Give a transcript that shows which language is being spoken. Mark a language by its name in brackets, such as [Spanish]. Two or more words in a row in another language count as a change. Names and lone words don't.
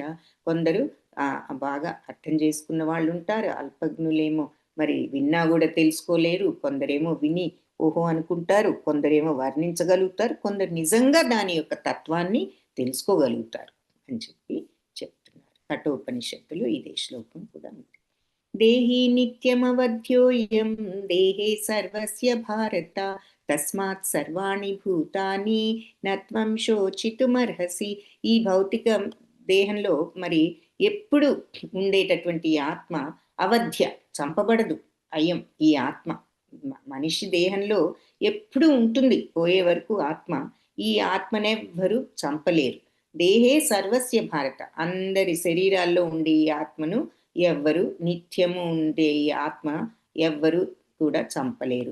[Telugu] కొందరు బాగా అర్థం చేసుకున్న వాళ్ళు ఉంటారు, అల్పజ్ఞులేమో మరి విన్నా కూడా తెలుసుకోలేరు, కొందరేమో విని ఓహో అనుకుంటారు, కొందరేమో వర్ణించగలుగుతారు, కొందరు నిజంగా దాని యొక్క తత్వాన్ని తెలుసుకోగలుగుతారు అని చెప్పి చెప్తున్నారు. కఠోపనిషత్తులు ఇదే శ్లోకం కూడా ఉంది. [Sanskrit] దేహి నిత్యమవధ్యోయం దేహే సర్వస్య భారత తస్మాత్ సర్వాణి భూతాని నత్వం శోచితుమర్హసి. [Telugu] ఈ భౌతిక దేహంలో మరి ఎప్పుడు ఉండేటటువంటి ఆత్మ అవధ్య, చంపబడదు. అయం ఈ ఆత్మ మనిషి దేహంలో ఎప్పుడు ఉంటుంది, పోయే వరకు ఆత్మ. ఈ ఆత్మనెవ్వరూ చంపలేరు. [Sanskrit] దేహే సర్వస్య భారత, [Telugu] అందరి శరీరాల్లో ఉండే ఈ ఆత్మను ఎవ్వరు, నిత్యము ఉండే ఈ ఆత్మ ఎవ్వరు కూడా చంపలేరు.